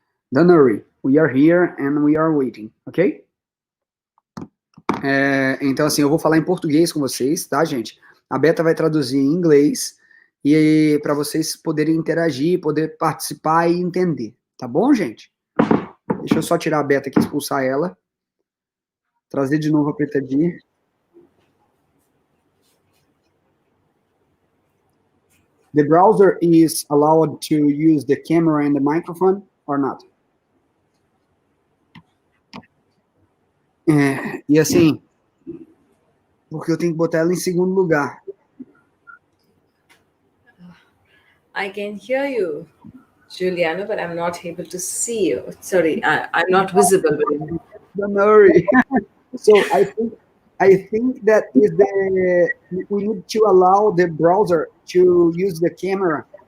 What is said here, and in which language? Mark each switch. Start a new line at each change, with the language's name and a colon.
English: Don't worry, we are here and we are waiting, ok?
Portuguese: Então, assim, eu vou falar em português com vocês, tá, gente? A Beta vai traduzir em inglês e para vocês poderem interagir, poder participar e entender, tá bom, gente? Deixa eu só tirar a Beta aqui, expulsar ela. Trazer de novo a Preethaji.
English: The browser is allowed to use the camera and the microphone or not?
Portuguese: E assim, porque eu tenho que botar ela em segundo lugar.
English: I can hear you, Juliano, but I'm not able to see you. Sorry, I'm not visible. Don't worry. So I think that is we need to allow the browser to use the camera.